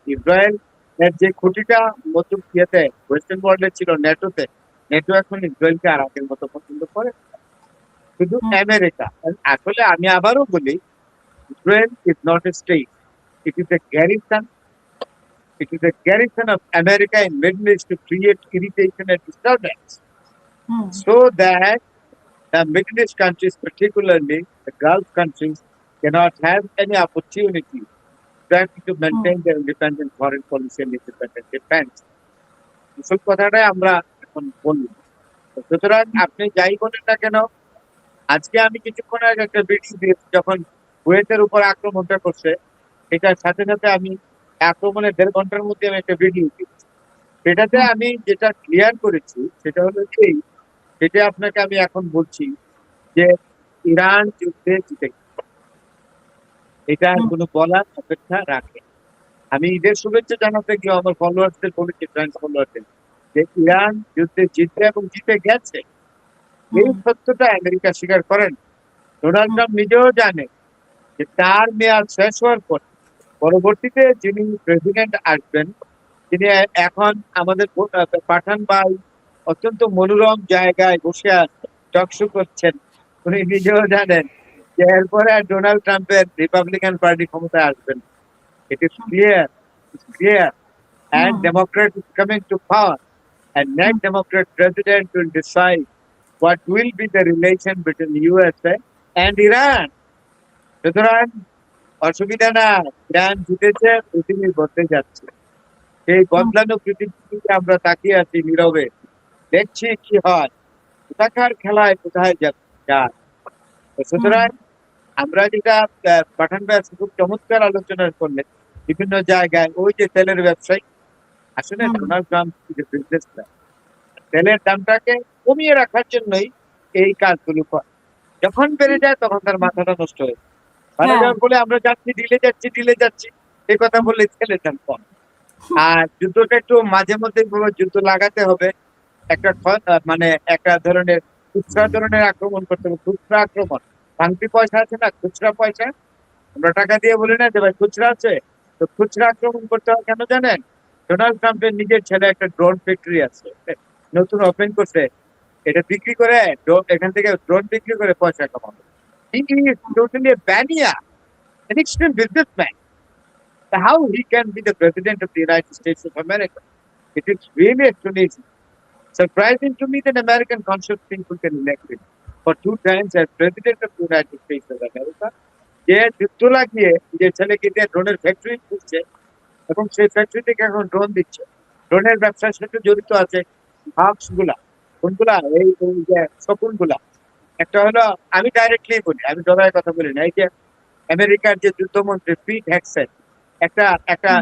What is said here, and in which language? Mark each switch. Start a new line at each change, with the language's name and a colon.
Bangla: Israel এর যে ক্ষতিটা মধ্য ইয়েতে ওয়েস্টার্ন ওয়ার্ল্ডে ছিল নেটোতে, নেটো এখন ইসরায়েলকে আর আগের মতো পছন্দ করে না। শুধু হুম, আমেরিকা। আসলে আমি আবারও বলি,
English: Israel is not a state, it is a garrison. It is a garrison of America in Middle East to create irritation and disturbance, hmm, so that the Middle East countries, particularly the Gulf countries, cannot have any opportunity to hmm, maintain their independent foreign policy and independent defense.
Bangla: এসব কথাটাই আমরা এখন বলি। সুতরাং আপনি যাই বলেন না কেন, আজকে আমি কিছুক্ষণ আগে একটা ভিডিও দিয়েছি যখন কুয়েতের উপর আক্রমণটা করছে, এটার সাথে সাথে আমি আক্রমণের ১.৫ ঘন্টার মধ্যে আমি একটা ভিডিও দিয়েছি। সেটাতে হুম, আমি যেটা ক্লিয়ার করেছি সেটা হলো এই, যেটা আপনাকে আমি এখন বলছি যে ইরান যুদ্ধে জিতে গেছে। এটা আর হুম, কোনো বলার অপেক্ষা রাখে। আমি ঈদের শুভেচ্ছা জানাতে গিয়ে আমার ফলোয়ার্সদের বলেছি, ফ্রেন্ডস ফলোয়ারদের, যে ইরান যুদ্ধে জিতবে এবং জিতে গেছে। এই হুম, সত্যটা আমেরিকা স্বীকার করেন। ডোনাল্ড হুম, ট্রাম্প নিজেও জানে যে তার মেয়াদ শেষ হওয়ার পর পরবর্তীতে যিনি প্রেসিডেন্ট আসবেন, তিনি এখন আমাদের পাঠান ভাই অত্যন্ত মনোরম জায়গায় বসে টকশো করছেন। উনি নিজেও জানেন যে এরপরে আর ডোনাল্ড ট্রাম্পের রিপাবলিকান পার্টি ক্ষমতায় আসবেন।
English: It is clear, it's clear, and hmm, Democrat is coming to power, and hmm, next Democrat president will decide what will be the relation between USA and Iran.
Bangla: সুতরাং অসুবিধা না, Iran জিতেছে, পৃথিবী বদলে যাচ্ছে। সেই হুম, বদলানো পৃথিবীতে আমরা তাকিয়ে আছি নীরবে, দেখছি কি হয়, কোথাকার খেলায় কোথায় যায়। তো হুম, সুতরাং আমরা যেটা পাঠান ভাই আজকে খুব চমৎকার আলোচনা করলেন বিভিন্ন জায়গায়, ওই যে তেলের ব্যবসায়ী, আসলে হুম, ডোনাল্ড ট্রাম্প যে বিজনেসটা তেলের দামটাকে কমিয়ে রাখার জন্যই এই কাজগুলো করে। যখন বেড়ে যায় তখন তার মাথাটা নষ্ট হয়ে যায়। ভালো হ্যাঁ, যাওয়ার বলে আমরা যাচ্ছি, ডিলে যাচ্ছি, ডিলে যাচ্ছি, এই কথা হুম, বললে তেলের দাম কম। আর যুদ্ধটা একটু মাঝে মধ্যে যুদ্ধ লাগাতে হবে। একটা মানে একটা ধরনের খুচরা ধরনের আক্রমণ করতে হবে, খুচরা আক্রমণ। ভাঙতি পয়সা আছে না, খুচরা পয়সা, আমরা টাকা দিয়ে বলি না যে ভাই খুচরা আছে, তো খুচরা আক্রমণ করতে হয় কেন জানেন? ডোনাল্ড ট্রাম্পের নিজের ছেলে একটা ড্রোন ফ্যাক্টরি আছে, নতুন ওপেন করছে। এটা বিক্রি করে এখান থেকে ড্রোন বিক্রি করে পয়সা কামাবে।
English: He is totally a mania, an extreme businessman. So how he can be the president of the United States of America? It is really astonishing. Surprising to me that American conscious people can elect him for 2 times as President of the United States of America.
Bangla: যে যুদ্ধ লাগিয়ে যে ছেলেকে দিয়ে ড্রোনের factory খুলছে এবং সেই ফ্যাক্টরি থেকে এখন ড্রোন দিচ্ছে। ড্রোনের ব্যবসার সাথে জড়িত আছে হাবস গুলা, কোনগুলা, এই যে শকুন গুলা। একটা হলো, আমি ডাইরেক্টলি বলি, আমি ডলারের কথা বলি না, এই যে আমেরিকার যে যুদ্ধমন্ত্রী পিট হ্যাকসেট, একটা একটা